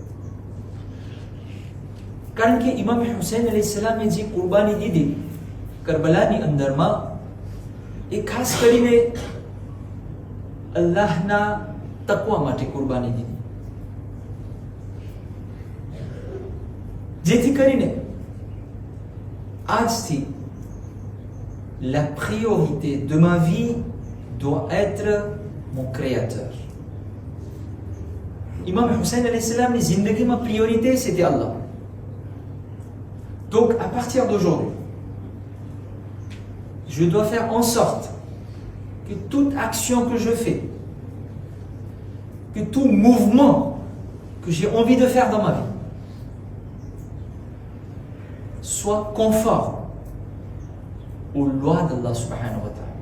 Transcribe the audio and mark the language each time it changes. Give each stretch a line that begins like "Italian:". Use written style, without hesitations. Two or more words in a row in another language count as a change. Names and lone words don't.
Gujarati: કારણ કે ઇમામ હુસૈન અલૈહિસ્સલામે જે કુરબાની દીધી કરબલાની અંદરમાં એ ખાસ કરીને અલ્લાહના તકવા માટે કુરબાની દીધી, જેથી કરીને આજથી
French: la priorité de ma vie doit être mon créateur. Imam Hussein
Arabic: عليه السلام,
French: les
Gujarati: ઝિંદગીમાં
French: priorité c'était Allah. Donc à partir d'aujourd'hui, je dois faire en sorte que toute action que je fais, que tout mouvement que j'ai envie de faire dans ma vie soit conforme aux lois d'Allah
Arabic: سبحانه وتعالى.